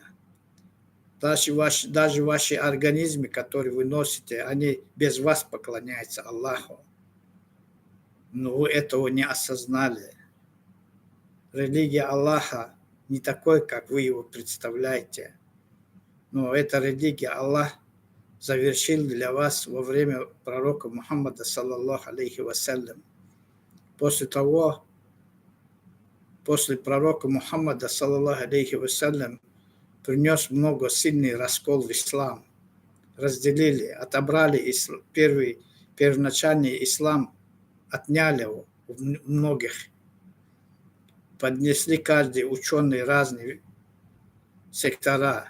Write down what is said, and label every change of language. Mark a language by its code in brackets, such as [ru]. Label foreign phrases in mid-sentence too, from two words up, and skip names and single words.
[ru] Даже ваши организмы, которые вы носите, они без вас поклоняются Аллаху. Но вы этого не осознали. Религия Аллаха не такой, как вы его представляете. Но эта религия Аллах завершил для вас во время пророка Мухаммада, [ar] صلى الله عليه وسلم. [ru] После пророка Мухаммада, [ar] صلى الله عليه وسلم, [ru] принес много сильный раскол в ислам. Разделили, отобрали первоначальный ислам, отняли его у многих. Поднесли каждый ученый разные сектора.